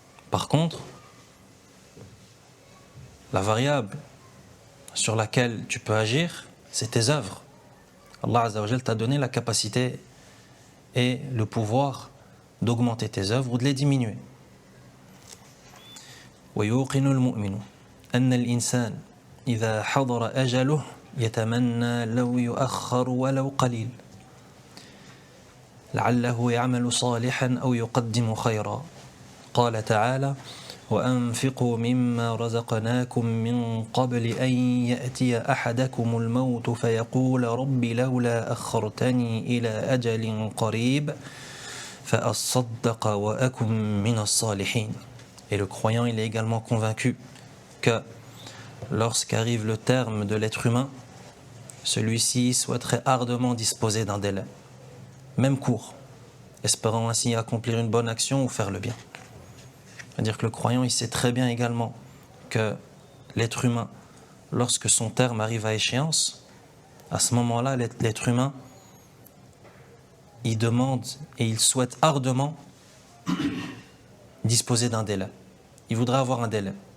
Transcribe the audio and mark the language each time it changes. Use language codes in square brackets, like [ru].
[fr] Par contre, la variable sur laquelle tu peux agir, c'est tes œuvres. Allah Azza wa Jal t'a donné la capacité et le pouvoir d'augmenter tes œuvres ou de les diminuer. [ar] ويوقن المؤمن أن الإنسان إذا حضر أجله يتمنى لو يؤخر ولو قليل لعله يعمل صالحا أو يقدم خيرا. قال تعالى: وأنفقوا مما رزقناكم من قبل أن يأتي أحدكم الموت فيقول رب لولا أخرتني إلى أجل قريب فأصدق وأكن من الصالحين. [fr] Et le croyant, il est également convaincu que lorsqu'arrive le terme de l'être humain, celui-ci souhaiterait ardemment disposer d'un délai, même court, espérant ainsi accomplir une bonne action ou faire le bien. C'est-à-dire que le croyant, il sait très bien également que l'être humain, lorsque son terme arrive à échéance, à ce moment-là, l'être humain, il demande et il souhaite ardemment disposer d'un délai. Il voudrait avoir un délai.